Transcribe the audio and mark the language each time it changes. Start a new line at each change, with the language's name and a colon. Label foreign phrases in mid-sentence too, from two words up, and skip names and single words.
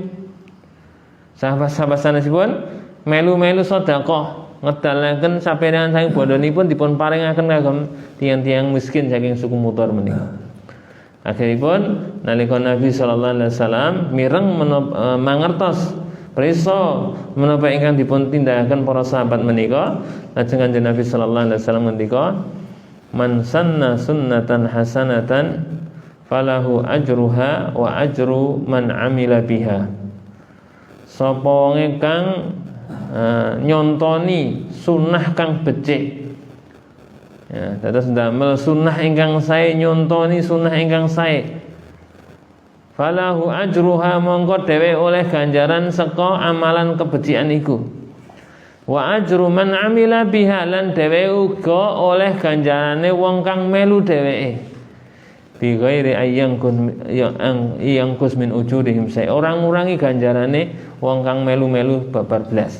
Javanese: Sahabat-sahabat sanesipun melu-melu sedekah ngedalaken saperangan saking bondonipun dipun paringaken kagem tiang-tiang miskin saking suku Mudhar menika. Akhiripun nalika Nabi
Arabic: صلى الله عليه وسلم
Javanese: mireng mangertos prisa menapa ingkang dipun tindakaken para sahabat menika, lajeng Kanjeng Nabi
Arabic: صلى الله عليه وسلم
Javanese: ngendika,
Arabic: "من سن سنة حسنة فله أجرها وأجر من عمل بها."
Javanese: Sapa wong kang nyontoni sunnah kang becik, ya, dados ndamel sunnah ingkang sae, nyontoni sunnah ingkang sae,
Arabic: فله أجرها
Javanese: mongko dhewe oleh ganjaran saka amalan kebecikan iku,
Arabic: وأجر من عمل بها
Javanese: lan dhewe uga oleh ganjarane wong kang melu dheweke,
Arabic: بغير أن ينقص من أجورهم
Javanese: sae, orang ngurangi ganjarane wong kang melu-melu babar blas.